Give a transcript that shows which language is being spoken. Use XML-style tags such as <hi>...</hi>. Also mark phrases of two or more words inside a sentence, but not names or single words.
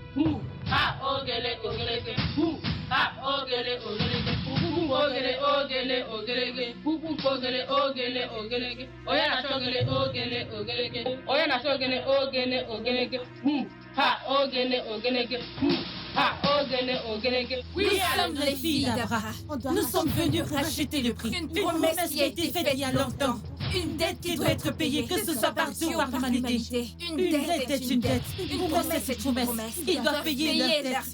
<ig>Hu ha ogele ogeleke. Hu ha ogele ogeleke. Pupu ogele ogele ogeleke. Pupu ogele ogele ogeleke. Onye na-achọ ogele ogele ogeleke. Onye na-achọ ogele ogele ogeleke. Hu ha ogele ogeleke. Hu ha ogele ogeleke.</ig> <fr>Nous sommes les filles d'Abraham. Nous sommes venus racheter le prix. Une Promesse qui a été faite il y a longtemps. Une dette Qui doit être payée, que ce soit par Dieu ou par l'humanité. Une dette est une dette. Une promesse est une promesse. Ils doivent payer leur dette.</fr>